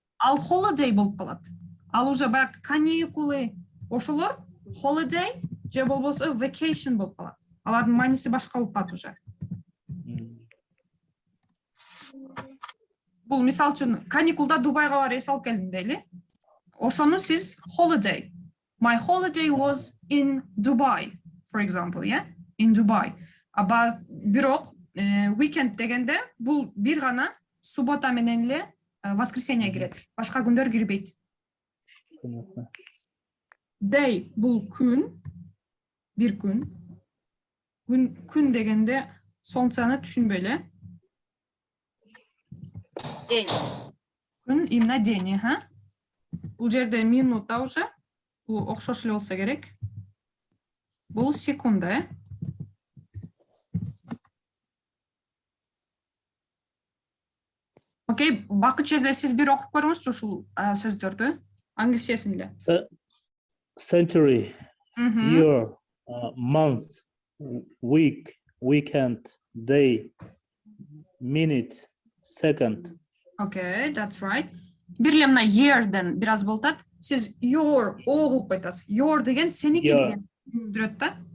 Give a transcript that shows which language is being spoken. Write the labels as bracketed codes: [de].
[ky] Ал holiday болуп калат. Ал уже баягы каникулы ошолор holiday же болбосо vacation болуп калат. Алардын мааниси башка болуп калат уже. Бул мисалы үчүн каникулда Дубайга барып эс алып келдим дейли. Ошону сиз holiday. [en] My holiday was in Dubai, for example, yeah? In Dubai. [ky] Бирок weekend дегенде бул бир гана суббота менен эле воскресенье кирет. Башка күндөр кирбейт. Day бул күн, бир күн. Күн дегенде солнцаны түшүнбөй эле. [ru] День. [ky] Күн [ru] именно день, [ky] Бул жерде минута уже. Бул окшош эле болсо керек. Бул секунда, Окей, бакыт жерде сиз бир окуп көрүңүзчү ушул сөздөрдү. Англисчесин эле. [en] Century, year, month, week, weekend, day, minute, second. Okay, that's right. [ky] Бир эле мына year'ден бир аз болтат. Сиз your кылып айтасыз. Your деген сеники деген билдирет да.